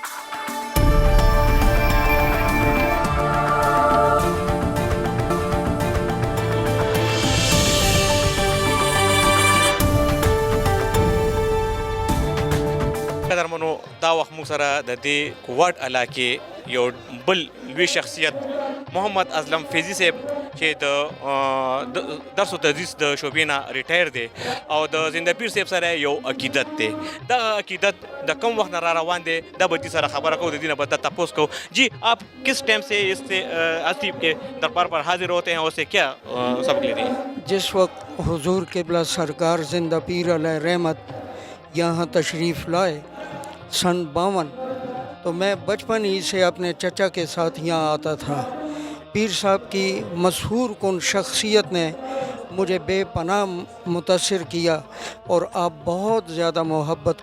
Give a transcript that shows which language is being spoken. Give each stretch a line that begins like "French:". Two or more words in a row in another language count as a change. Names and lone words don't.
Pashto: قدرمنو دا وخت موږ سره د دې کوواټ علاقې یو بل لوی شخصیت محمد اسلم فیضي صاحب چې د درس و تدریس د شعبې نه ریټایر دی او د زنده پیر صاحب سره یو عقیدت دی دغه عقیدت د کم وخت نه را روان دی دا به دې سره خبره کوو د دې نه به تپوس کوو جی
Urdu: آپ کس ٹائم سے اس سے آصف کے دربار پر حاضر ہوتے ہیں اور سے کیا سبق لیتے ہیں؟ جس وقت حضور قبلہ سرکار زندہ پیر علیہ رحمت یہاں تشریف لائے سن 52 تو میں بچپن ہی سے اپنے چچا کے ساتھ یہاں آتا تھا پیر صاحب کی مشہور کن شخصیت نے مجھے بے پناہ متاثر کیا اور آپ بہت زیادہ محبت